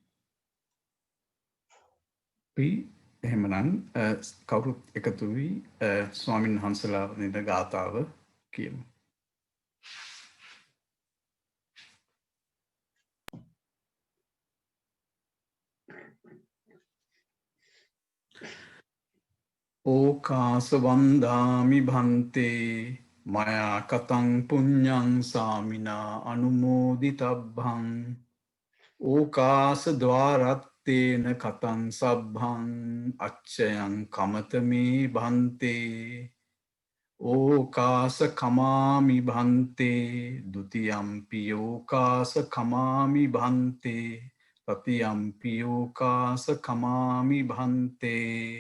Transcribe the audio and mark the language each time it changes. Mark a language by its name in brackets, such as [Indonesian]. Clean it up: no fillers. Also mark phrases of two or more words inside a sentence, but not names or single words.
[Sinhala] අපි එහෙමනම් කවුරුත් එකතු වී ස්වාමීන් වහන්සේලා නේද ගාථාව කියමු. [Pali] ඕකාස වන්දාමි භන්තේ මයා කතං පුඤ්ඤං සාමිනා අනුමෝදිතබ්බං ඕකාස ద్వාරත්තේන කතං සබ්බං අච්චයං කමතමේ භන්තේ ඕකාස කමාමි භන්තේ ဒ ුතියම්පි ඕකාස කමාමි භන්තේ තතියම්පි ඕකාස කමාමි භන්තේ.